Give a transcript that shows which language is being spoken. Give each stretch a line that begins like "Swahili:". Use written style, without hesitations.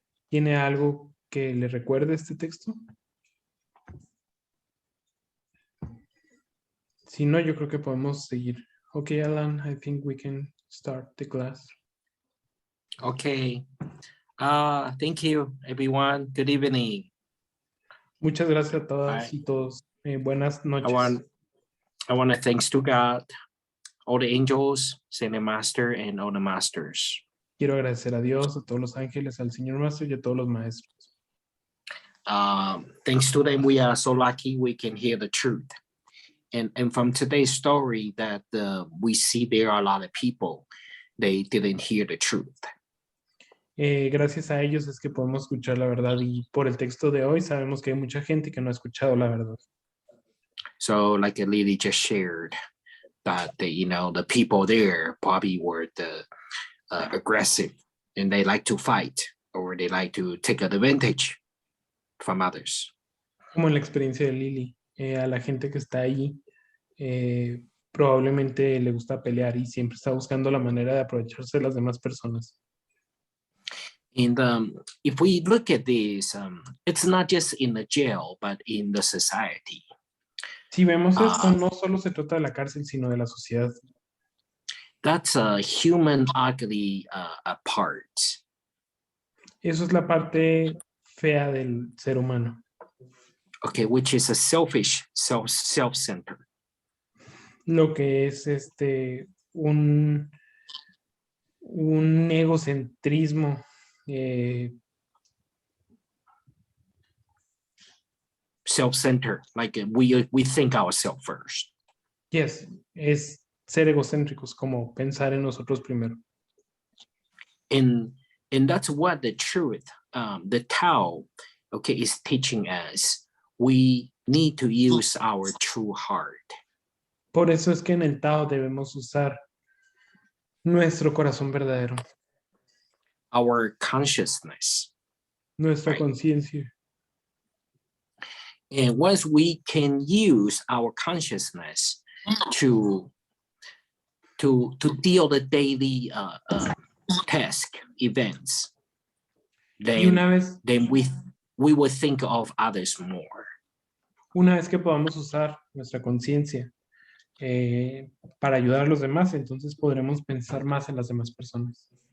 Spanish: ¿Tiene algo que le recuerde este texto? Si no, yo creo que podemos seguir.
English: Okay, Alan, I think we can start the class. Okay. Thank you, everyone. Good evening.
Spanish: Muchas gracias a todas
English: Bye.
Spanish: y todos. Buenas noches.
English: I want to thanks to God, all the angels, Saint Master, and all the masters.
Spanish: Quiero agradecer a Dios, a todos los ángeles, al Señor Maestro y a todos los maestros.
English: Thanks to them, we are so lucky we can hear the truth. And from today's story that we see there are a lot of people, they didn't hear the truth.
Spanish: Gracias a ellos es que podemos escuchar la verdad, y por el texto de hoy sabemos que hay mucha gente que no ha escuchado la verdad.
English: So like Lily just shared that the people there probably were the aggressive and they like to fight or they like to take advantage from others.
Spanish: Como en la experiencia de Lily, a la gente que está ahí probablemente le gusta pelear y siempre está buscando la manera de aprovecharse de las demás personas.
English: And if we look at this, it's not just in the jail, but in the society.
Spanish: Si vemos esto, no solo se trata de la cárcel, sino de la sociedad.
English: That's a human ugly part.
Spanish: Eso es la parte fea del ser humano.
English: Okay, which is a selfish, self-centered.
Spanish: Lo que es un egocentrismo
English: Self-centered, like we think ourselves first.
Spanish: Yes, es ser egocéntricos, como pensar en nosotros primero.
English: And that's what the truth, the Tao, okay, is teaching us. We need to use our true heart.
Spanish: Por eso es que en el Tao debemos usar nuestro corazón verdadero,
English: Our consciousness.
Spanish: nuestra
English: Right.
Spanish: conciencia.
English: And once we can use our consciousness to deal the daily task events,
Spanish: Y una
English: then we will think of others more.
Spanish: vez que podamos usar nuestra conciencia para ayudar a los demás, entonces podremos pensar más en las demás personas.